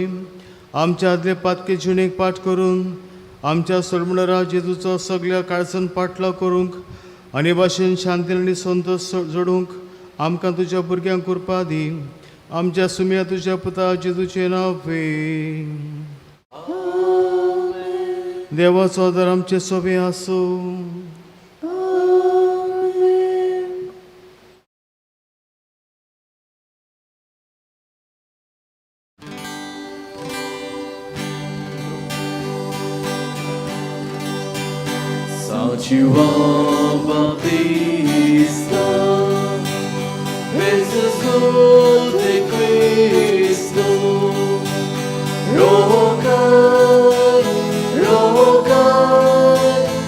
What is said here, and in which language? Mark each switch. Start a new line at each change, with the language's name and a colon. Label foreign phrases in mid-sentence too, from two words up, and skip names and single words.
Konkani: आमच्या आदले पातके जिणेक पाठ करून आमच्या सोडमंडळा जेजूचो सगळ्या काळजान पाटलो करूंक आनी भाशेन शांती आनी संतोश जोडूंक आमकां तुज्या भुरग्यांक कृपा दी. आमच्या सुम्या तुज्या पुता जेजूचे नांव देवाचो आदार आमचे सोबे आसूं.
Portuguese: São João Batista, Jesus de Cristo, rogai, rogai,